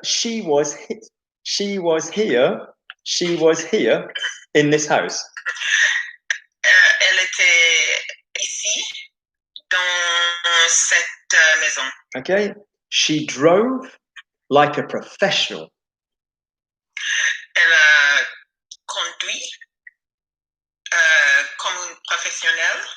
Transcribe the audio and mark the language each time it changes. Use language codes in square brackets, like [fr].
[en] She was here in this house. [fr] Elle était ici dans cette maison. [en] Okay. She drove like a professional. [fr] Elle a conduit comme une professionnelle.